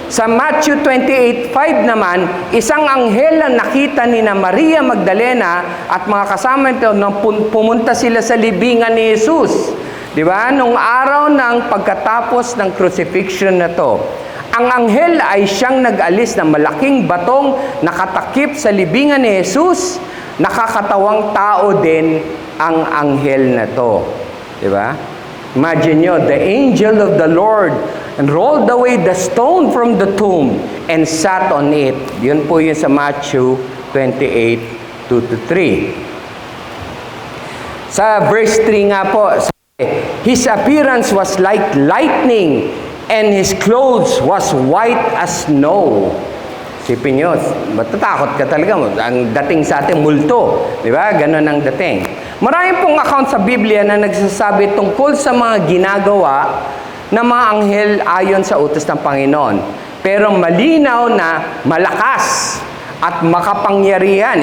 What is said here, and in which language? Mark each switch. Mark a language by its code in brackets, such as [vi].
[tl] Sa Matthew 28:5 naman, isang anghel na nakita ni na Maria Magdalena at mga kasama nito nang pumunta sila sa libingan ni Jesus. Di ba? Nung araw ng pagkatapos ng crucifixion na to, ang anghel ay siyang nag-alis ng malaking batong nakatakip sa libingan ni Jesus. Nakakatawang tao din ang anghel na to. Di ba? [en] Imagine [tl] nyo, [en] the angel of the Lord and rolled away the stone from the tomb and sat on it. [tl] Yun po yun sa Matthew 28:2-3. Sa verse 3 nga po, [en] his appearance was like lightning and his clothes was white as snow. [tl] Sipin nyo, matatakot ka talaga. Ang dating sa atin, multo. Di ba? Ganon ang dating. Maraming pong account sa Biblia na nagsasabi tungkol sa mga ginagawa ng mga anghel ayon sa utos ng Panginoon. Pero malinaw na malakas at makapangyarihan.